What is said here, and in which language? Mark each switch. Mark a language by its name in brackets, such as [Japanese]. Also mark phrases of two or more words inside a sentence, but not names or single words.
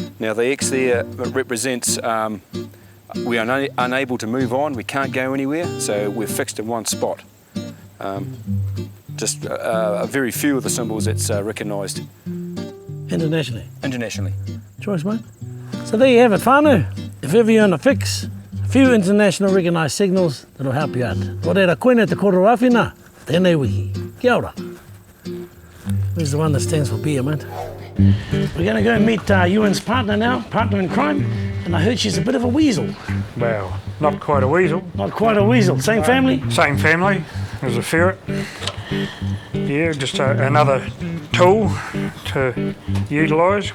[English] Now the X there represents we are unable to move on, we can't go anywhere, so we're fixed in one spot. Just very few of the symbols that's recognised. Internationally. Internationally. Choice, mate. So there you have it, whānau. If ever you're on a fix, a few international recognised signals that'll help you out. [Māori] Ko reira koina te koro awhina, tēnei wiki. Kia ora. [English] Where's the one that stands for beer, mate? We're going to go meet Euan's partner now, partner in crime, and I heard she's a bit of a weasel. Well, not quite a weasel. Not quite a weasel. Same family? Same family as a ferret. Yeah, just another tool to utilise.